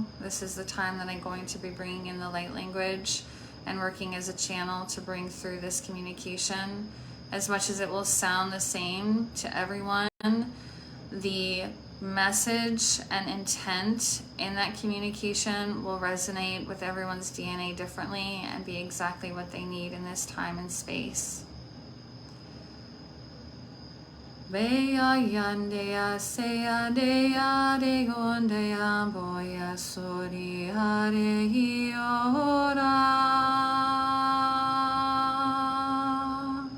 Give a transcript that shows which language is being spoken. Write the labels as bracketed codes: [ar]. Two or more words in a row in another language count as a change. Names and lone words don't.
[en] This is the time that I'm going to be bringing in the light language and working as a channel to bring through this communication. As much as it will sound the same to everyone, the message and intent in that communication will resonate with everyone's DNA differently and be exactly what they need in this time and space. Beya yandeya seya deya de gondeya boya sori hare hiora.